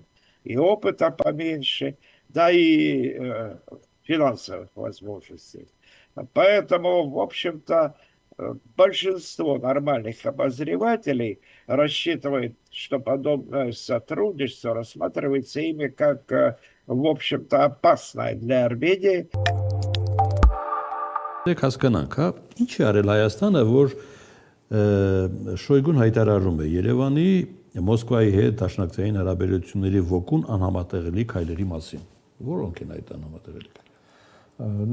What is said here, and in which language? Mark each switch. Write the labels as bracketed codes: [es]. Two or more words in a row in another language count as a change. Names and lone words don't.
[ru] И опыта поменьше, да и финансовых возможностей. Поэтому, в общем-то, большинство нормальных обозревателей рассчитывает, что подобное сотрудничество рассматривается ими как, в общем-то, опасное для Армении. [hy] Հասկանանք, հա, ինչ է արել Հայաստանը, որ Շոյգուն հայտարարում է Երևանի Մոսկվայի հետ դաշնակցային հարաբերությունների ոգուն անհամատեղելի քայլերի մասին։ Որոնք են այդ անհամատեղելի քայլերը։